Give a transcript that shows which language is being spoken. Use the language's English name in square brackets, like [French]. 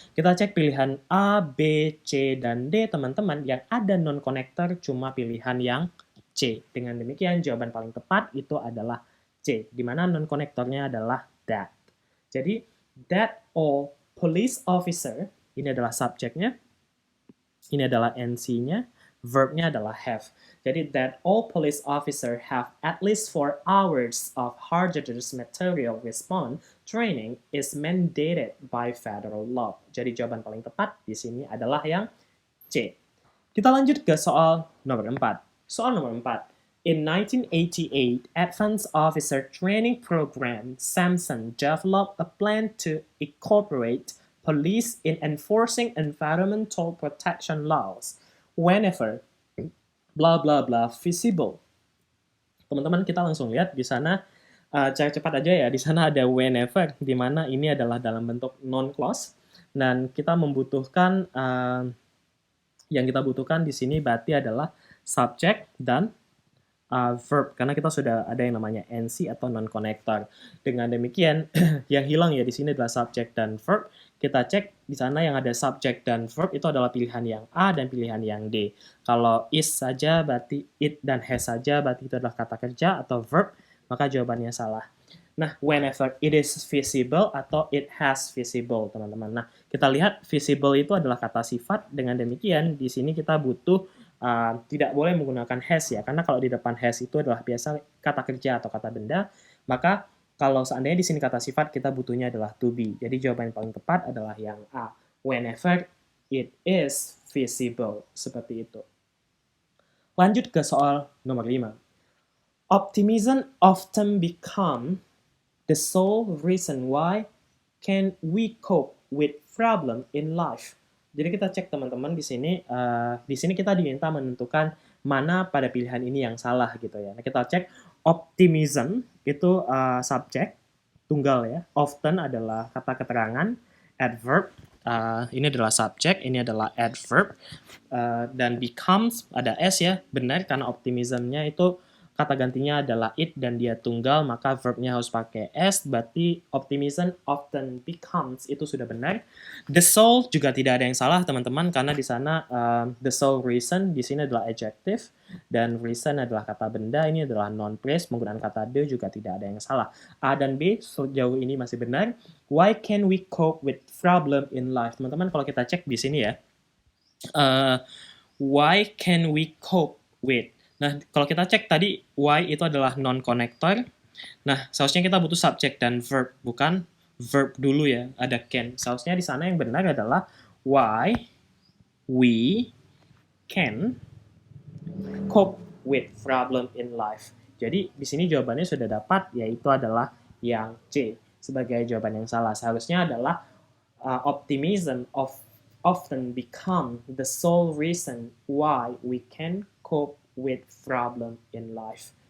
[Indonesian] Kita cek pilihan A, B, C, dan D, teman-teman, yang ada non-connector cuma pilihan yang C. Dengan demikian jawaban paling tepat itu adalah C, di mana non-connectornya adalah that. Jadi, [English] that all police officer, [Indonesian] ini adalah subjeknya, ini adalah NC-nya, verbnya adalah have. Jadi, [English] that all police officer have at least 4 hours of hazardous material response training is mandated by federal law. [Indonesian] Jadi, jawaban paling tepat di sini adalah yang C. Kita lanjut ke soal nomor 4. Soal nomor 4. [English] In 1988 Advanced Officer Training Program, Samson developed a plan to incorporate police in enforcing environmental protection laws whenever blah blah blah feasible. [Indonesian] Teman-teman, kita langsung lihat di sana, cek cepat aja ya. Di sana ada whenever, di mana ini adalah dalam bentuk non-clause, dan kita membutuhkan yang kita butuhkan di sini berarti adalah subject dan verb, karena kita sudah ada yang namanya NC atau non-connector. Dengan demikian, yang hilang ya di sini adalah subject dan verb. Kita cek di sana yang ada subject dan verb itu adalah pilihan yang A dan pilihan yang D. Kalau is saja berarti it, dan has saja berarti itu adalah kata kerja atau verb, maka jawabannya salah. Nah, [English] whenever it is feasible [Indonesian] atau [English] it has feasible, [Indonesian] teman-teman. Nah, kita lihat feasible itu adalah kata sifat. Dengan demikian, di sini kita butuh tidak boleh menggunakan has ya, karena kalau di depan has itu adalah biasa kata kerja atau kata benda, maka kalau seandainya di sini kata sifat, kita butuhnya adalah to be. Jadi jawaban yang paling tepat adalah yang A. [English] Whenever it is feasible. [Indonesian] Seperti itu. Lanjut ke soal nomor 5. [English] Optimism often become the sole reason why can we cope with problem in life. [Indonesian] Jadi kita cek teman-teman di sini kita diminta menentukan mana pada pilihan ini yang salah gitu ya. Nah, kita cek optimism itu subjek tunggal ya. Often adalah kata keterangan, adverb ini adalah subjek, ini adalah adverb, dan becomes ada s ya, benar karena optimismnya itu kata gantinya adalah it dan dia tunggal, maka verbnya harus pakai s, berarti [English] optimism often becomes, [Indonesian] itu sudah benar. The sole juga tidak ada yang salah teman-teman, karena di sana [English] the sole reason [Indonesian] di sini adalah adjective dan reason adalah kata benda, ini adalah non phrase menggunakan kata the, juga tidak ada yang salah. A dan B sejauh ini masih benar. [English] Why can we cope with problem in life? [Indonesian] Teman-teman, kalau kita cek di sini ya, [English] why can we cope with? [Indonesian] Nah, kalau kita cek tadi, why itu adalah non-connector. Nah, seharusnya kita butuh subject dan verb, bukan verb dulu ya, ada can. Seharusnya di sana yang benar adalah [English] why we can cope with problem in life. [Indonesian] Jadi, di sini jawabannya sudah dapat, yaitu adalah yang C sebagai jawaban yang salah. Seharusnya adalah [English] optimism often become the sole reason why we can cope with problem in life.